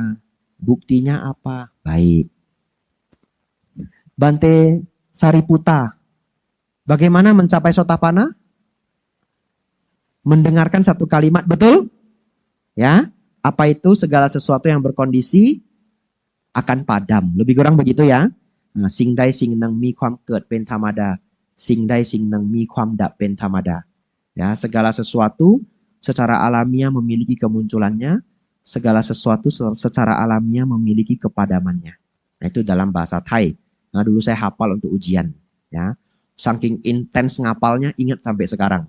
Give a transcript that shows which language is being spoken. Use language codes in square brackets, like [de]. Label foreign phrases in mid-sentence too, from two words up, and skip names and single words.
[id] Buktinya apa? Baik. Bante Sariputta. Bagaimana mencapai Sotapanna? Mendengarkan satu kalimat, betul? Ya. Apa itu? Segala sesuatu yang berkondisi akan padam. Lebih kurang begitu ya. Nah, [th] singใดสิ่งหนึ่งมีความเกิดเป็นธรรมดา สิ่งใดสิ่งหนึ่งมีความดับเป็นธรรมดา. [id] Ya, segala sesuatu secara alamiah memiliki kemunculannya, segala sesuatu secara alamiah memiliki kepadamannya. Nah, itu dalam bahasa Thai. Nah, dulu saya hafal untuk ujian, ya. Saking intens ngapalnya, ingat sampai sekarang.